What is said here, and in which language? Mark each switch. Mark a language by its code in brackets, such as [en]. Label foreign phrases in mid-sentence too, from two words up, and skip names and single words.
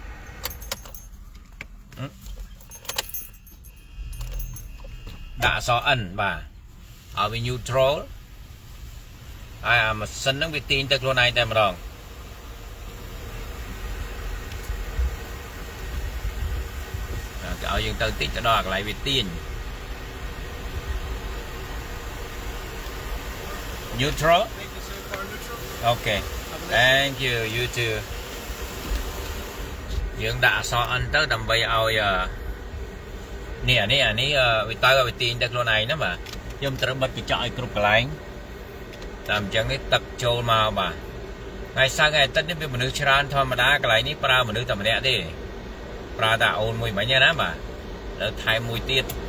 [km] ដាក់អក្សរ N បាទឲ្យវា neutral ហើយអាម៉ាស៊ីនហ្នឹងវាទាញទៅខ្លួនឯងតែម្ដងគេឲ្យយើងទៅតិចទៅដល់កន្លែងវាទាញ neutral [en] okay thank you you too [km] យើងដាក់អក្សរ N ទៅដើម្បីឲ្យនេះវាទៅឲ្យវាទាញទៅខ្លួនឯងណាបាទខ្ញុំត្រូវបិទកញ្ចក់ឲ្យគ្រប់កន្លែងតាមអញ្ចឹងនេះទឹកចូលមកបាទថ្ងៃសៅរ៍ថ្ងៃអាទិត្យនេះវាមនុស្សច្រើនធម្មតាកន្លែងនេះប្រើមនុស្សតែម្នាក់ទេប្រើតែអូនមួយមិញណាបាទលើថែមមួយទៀត